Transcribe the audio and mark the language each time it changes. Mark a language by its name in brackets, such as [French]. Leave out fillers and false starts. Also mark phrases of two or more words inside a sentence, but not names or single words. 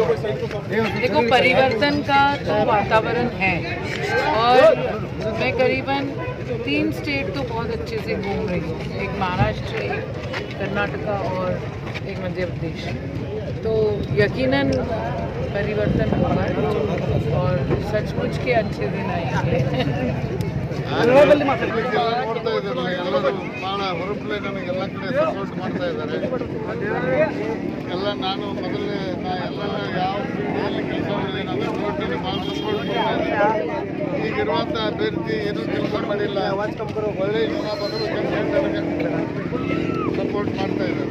[Hindi] देखो, परिवर्तन का तो वातावरण है और मैं करीबन 3 स्टेट तो बहुत अच्छे से घूम रही हूँ, एक महाराष्ट्र, एक कर्नाटका और एक मध्य प्रदेश। तो यकीनन परिवर्तन होगा और सचमुच के अच्छे दिन आएंगे। [Kannada] ನೋಡ್ತಾ ಇದ್ದಾರಲ್ಲ ಎಲ್ಲರೂ ಭಾಳ ಹೊರಪಲೆ ನನಗೆಲ್ಲ ಕಡೆ ಸಪೋರ್ಟ್ ಮಾಡ್ತಾ ಇದ್ದಾರೆ ಎಲ್ಲ. ನಾನು ಮೊದಲೇ ಎಲ್ಲ ಯಾವ ಫೀಲ್ಡಲ್ಲಿ ಕೆಲಸ ಮಾಡಿದೆ ನಾನು ಸಪೋರ್ಟಲ್ಲಿ ಭಾಳ ಸಪೋರ್ಟ್ ಮಾಡ್ತಾ ಇದ್ದಾರೆ. ಈಗಿರುವಂಥ ಅಭ್ಯರ್ಥಿ ಏನೂ ಕೆಲಸ ಮಾಡಿಲ್ಲ, ಒಳ್ಳೆಯ ಜನ ಬಂದರು ನನಗೆ ಸಪೋರ್ಟ್ ಮಾಡ್ತಾ ಇದ್ದಾರೆ.